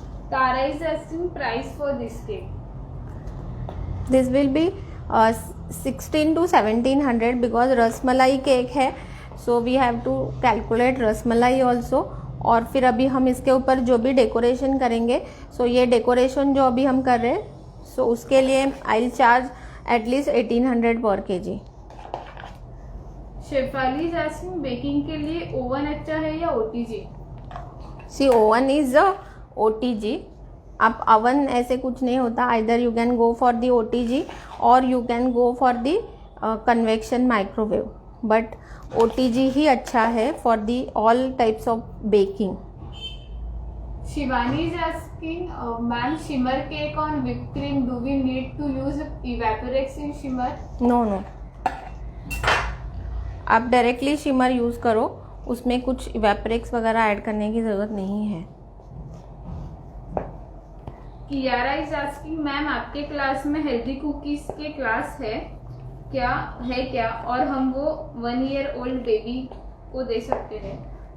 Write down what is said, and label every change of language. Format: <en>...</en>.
<en>Tara is asking price for this cake. This will be 16 to 1700 because rasmalai cake है, so we have to calculate rasmalai also.</en> <hi>और फिर अभी हम इसके ऊपर जो भी डेकोरेशन करेंगे, सो ये डेकोरेशन जो अभी हम कर रहे हैं, सो उसके लिए</hi> <en>I will charge at least 1800 पर kg।</en> <hi>Shefali is asking baking के लिए ओवन अच्छा है या OTG?</hi> <en>See oven is OTG।</en> <hi>आप ओवन ऐसे कुछ नहीं होता,</hi> <en>Either you can go for the OTG और you can go for the convection microwave, but OTG ही अच्छा है for the all types of baking. Shivani is asking ma'am shimmer cake on whipped cream do we need to use evaporex in shimmer?</en> <hi>No no, आप directly shimmer use करो, उसमें कुछ इवेपोरेक्स वगैरह add करने की ज़रूरत नहीं है। कियारा इज आस्किंग मैम आपके क्लास में हेल्दी कुकीज के क्लास है क्या और हम वो 1 year old बेबी को दे सकते हैं?</hi>